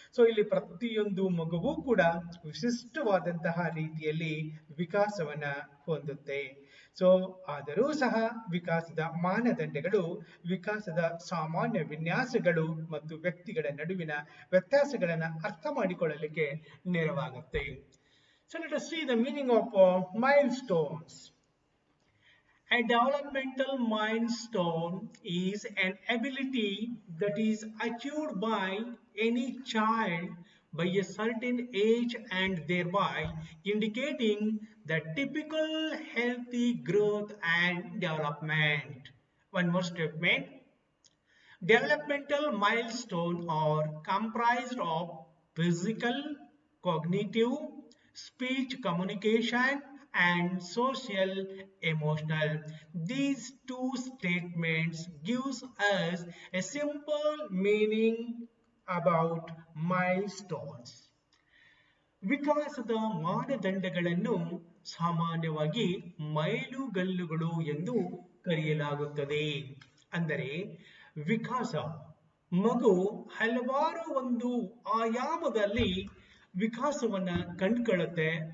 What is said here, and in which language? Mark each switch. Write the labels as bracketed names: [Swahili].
[Kannada] So ಇಲ್ಲಿ ಪ್ರತಿಯೊಂದು ಮಗುವೂ ಕೂಡ ವಿಶಿಷ್ಟವಾದಂತಹ ರೀತಿಯಲ್ಲಿ ವಿಕಾಸವನ್ನ ಹೊಂದುತ್ತೆ. ಸೊ ಆದರೂ ಸಹ ವಿಕಾಸದ ಮಾನದಂಡಗಳು, ವಿಕಾಸದ ಸಾಮಾನ್ಯ ವಿನ್ಯಾಸಗಳು ಮತ್ತು ವ್ಯಕ್ತಿಗಳ ನಡುವಿನ ವ್ಯತ್ಯಾಸಗಳನ್ನು ಅರ್ಥ ಮಾಡಿಕೊಳ್ಳಲಿಕ್ಕೆ ನೆರವಾಗುತ್ತೆ. [English] So let us see the meaning of milestones. A developmental milestone is an ability that is achieved by any child by a certain age and thereby indicating the typical healthy growth and development. One more statement. Developmental milestones are comprised of physical, cognitive, speech communication and social emotional. These two statements gives us a simple meaning about milestones. [Kannada] ವಿಕಾಸದ ಮಾನದಂಡಗಳನ್ನು ಸಾಮಾನ್ಯವಾಗಿ ಮೈಲುಗಲ್ಲುಗಳು ಎಂದು ಕರೆಯಲಾಗುತ್ತದೆ. ಅಂದರೆ ವಿಕಾಸ ಮಗು ಹಲವಾರು ಒಂದು ಆಯಾಮದಲ್ಲಿ ವಿಕಾಸವನ್ನ ಕಂಡುಕೊಳ್ಳುತ್ತೆ.